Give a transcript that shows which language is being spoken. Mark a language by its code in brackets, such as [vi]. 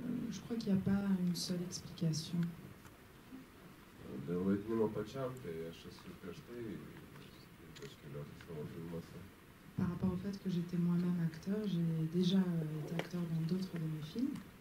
[fr] Je crois qu'il n'y a pas une seule explication. [lt] Dėl vaidinimo pačiam, tai aš esu prieš tai ypač keliuose savo filmuose. [fr] Par rapport au fait que j'étais moi-même acteur, j'ai déjà été acteur dans d'autres de mes films.